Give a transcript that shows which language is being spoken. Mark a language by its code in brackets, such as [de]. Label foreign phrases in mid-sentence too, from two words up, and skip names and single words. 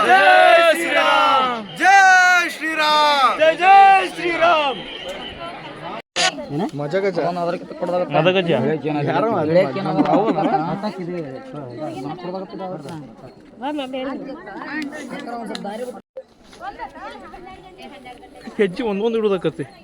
[kn] ಜೈ ಶ್ರೀರಾಮ್ [hi] जय श्री राम [kn] ಜೈ ಶ್ರೀರಾಮ್ ಮಜಗಜ ಮದಗಜ ಹೆಜ್ಜೆ ಒಂದೊಂದು ಇಡೋದಕ್ಕತಿ